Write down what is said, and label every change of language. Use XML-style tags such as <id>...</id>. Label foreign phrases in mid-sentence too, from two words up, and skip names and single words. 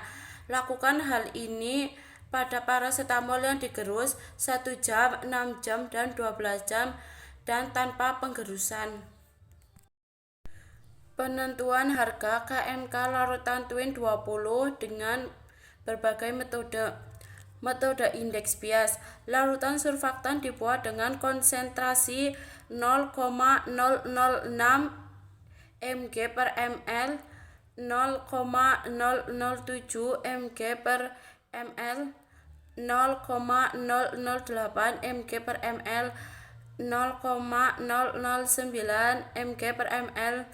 <id>Lakukan hal ini pada paracetamol yang digerus 1 jam, 6 jam, dan 12 jam, dan tanpa penggerusan. Penentuan harga KMK larutan Twin 20 dengan berbagai metode. Metode indeks bias. Larutan surfaktan dibuat dengan konsentrasi 0,006 mg per ml, 0,007 mg per ml, 0,008 mg per ml, 0,009 mg per ml,</id>